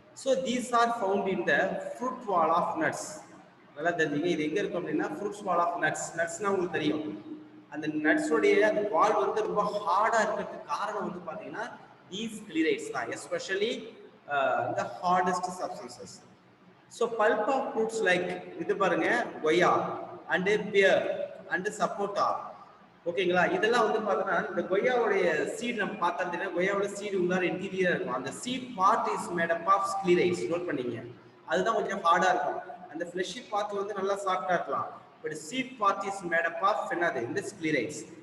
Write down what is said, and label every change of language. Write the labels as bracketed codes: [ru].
[en] So these are found in the fruit wall of nuts. [ta] நல்லா தெரிஞ்சுங்க, இது எங்கே இருக்கும் அப்படின்னா [en] Fruits wall of nuts. [ta] நட்ஸ்னால் உங்களுக்கு தெரியும், அந்த நட்ஸோடைய அந்த வால் வந்து ரொம்ப ஹார்டாக இருக்கிறதுக்கு காரணம் வந்து பார்த்தீங்கன்னா தீஸ் ஸ்க்ளீரைட்ஸ் தான், especially [en] the hardest substances. So pulp of fruits like [ta] இது பாருங்க கொய்யா [en] and pear and sapota. [ta] ஓகேங்களா, இதெல்லாம் வந்து பார்த்தோன்னா இந்த கொய்யாவுடைய சீட் நம்ம பார்த்தா கொய்யாவோட சீடு உள்ளார இன்டீரியர் இருக்கும். [en] அந்த seed part is made up of sclereids. Note பண்ணீங்க, [ta] அதுதான் கொஞ்சம் ஹார்டாக இருக்கும். அந்த ஃப்ளெஷி பார்ட் வந்து நல்லா சாஃப்டாக இருக்கலாம், but seat part is made up of என்னது இந்த ஸ்க்ளீரைட்ஸ்.